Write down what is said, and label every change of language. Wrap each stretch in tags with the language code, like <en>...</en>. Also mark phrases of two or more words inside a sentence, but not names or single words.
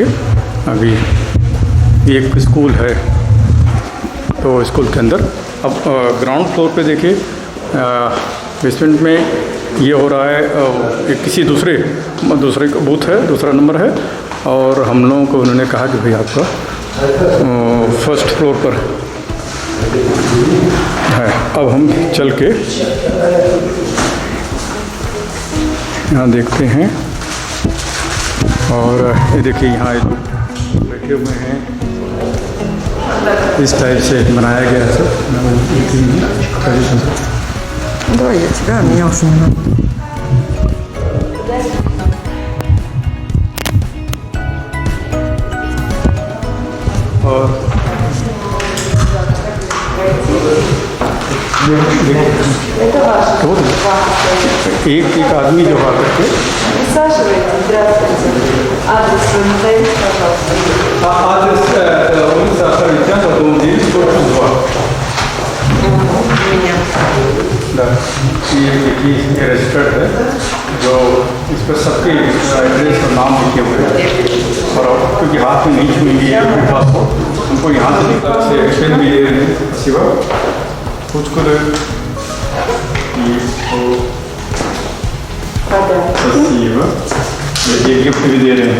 <hi>अभी एक स्कूल है, तो स्कूल के अंदर अब</hi> <en>ground floor</en> <hi>पे देखिए बेसमेंट में ये हो रहा है एक किसी दूसरे का बूथ है, दूसरा नंबर है, और हम लोगों को उन्होंने कहा कि भाई आपका</hi> <en>first floor</en> <hi>पर है। अब हम चल के यहाँ देखते हैं, और ये देखिए यहाँ बैठे हुए हैं, इस टाइप से बनाया गया है सब।</hi> <ru>Давай я тебя, а меня уже не надо.</ru> <hi>और एक आदमी जो आकर के</hi> <ru>Присаживайтесь, здравствуйте. Адрес вы назовите, пожалуйста. адрес улица Авторитета, дом 9, корпус 2. Меня. Да.</ru> <hi>ये देखिए ये रजिस्टर्ड है, जो इस पर सबके एड्रेस और नाम लिखे हुए हैं, और क्योंकि हाथ में नहीं छूएंगे अपने पासपोर्ट, हमको यहाँ से पेन भी दे रहे हैं सिवा कुछ को ये गिफ्ट भी दे रहे हैं।</hi>